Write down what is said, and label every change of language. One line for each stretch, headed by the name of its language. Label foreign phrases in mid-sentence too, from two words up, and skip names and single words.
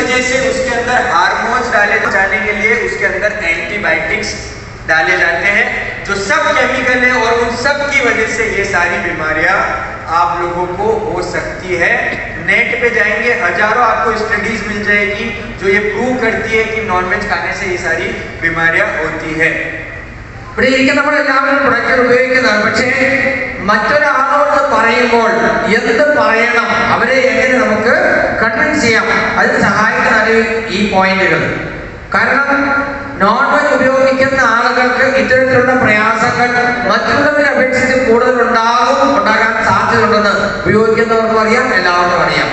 Hindi: इस वजह से उसके अंदर हार्मोन्स लिए उसके अंदर एंटीबायोटिक्स डाले जाते हैं, जो सब केमिकल है, और उन सब की वजह से ये सारी बीमारियां आप लोगों को हो सकती है। नेट पे जाएंगे, हजारों आपको स्टडीज मिल जाएगी जो ये प्रूव करती है कि नॉनवेज खाने से ये सारी बीमारियां होती है।
Malayalam: ഇവിടെ ഇരിക്കുന്നവരെല്ലാവരും പ്രൊഡക്റ്റ് ഉപയോഗിക്കുന്നതാണ്. പക്ഷേ മറ്റൊരാളോട് പറയുമ്പോൾ എന്ത് പറയണം, അവരെ എങ്ങനെ നമുക്ക് കൺവിൻസ് ചെയ്യാം, അതിന് സഹായിക്കുന്നതാണ് ഈ പോയിന്റുകൾ. കാരണം
English: non veg
Malayalam: ഉപയോഗിക്കുന്ന ആളുകൾക്ക് ഇത്തരത്തിലുള്ള പ്രയാസങ്ങൾ മറ്റുള്ളവരെ അപേക്ഷിച്ച് കൂടുതൽ ഉണ്ടാകാൻ സാധ്യതയുണ്ടെന്ന് ഉപയോഗിക്കുന്നവർക്കും അറിയാം, എല്ലാവർക്കും അറിയാം.